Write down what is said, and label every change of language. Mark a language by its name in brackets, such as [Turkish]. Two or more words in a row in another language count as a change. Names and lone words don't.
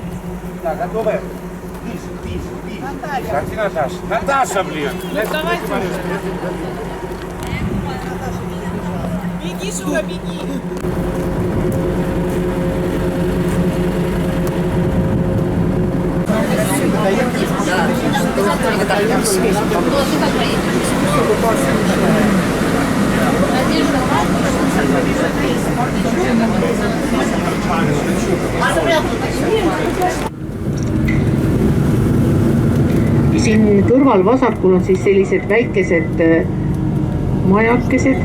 [Russian] Так, готовы? Пись. Наталья. Где Наташа? Наташа, блин! Ну, давайте уже. Беги, Шуга, беги. [Estonian] Siin kõrval vasakul on siis sellised väikesed majakesed.